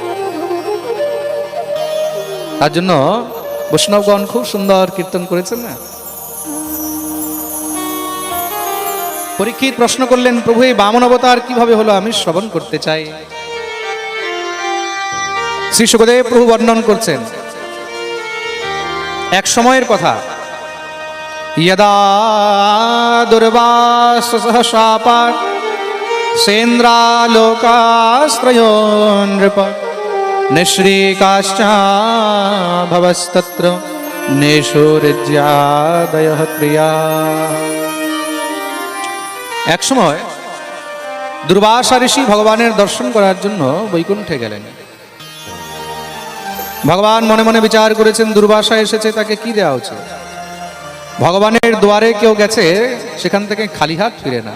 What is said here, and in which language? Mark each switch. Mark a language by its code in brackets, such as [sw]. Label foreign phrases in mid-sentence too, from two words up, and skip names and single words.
[bn] তার জন্য বৈষ্ণবগণ খুব সুন্দর কীর্তন করেছেন না। পরীক্ষিত প্রশ্ন করলেন, প্রভু এই বামন অবতার কিভাবে হলো, আমি শ্রবণ করতে চাই। শ্রী শুকদেব প্রভু বর্ণন করছেন এক সময়ের কথা। [sa] यदा दुर्वासः शापात् सेन्द्रालोकास्त्रयो नृप निःश्रीकाश्चाभवस्तत्र नेषुरिज्यादयः क्रिया। [bn] এক সময় দুর্বাসা ঋষি ভগবানের দর্শন করার জন্য বৈকুণ্ঠে গেলেন। ভগবান মনে মনে বিচার করেছেন, দুর্বাসা এসেছে, তাকে কি দেওয়া উচিত। ভগবানের দুয়ারে কেউ গেছে, সেখান থেকে খালি হাত ফিরে না।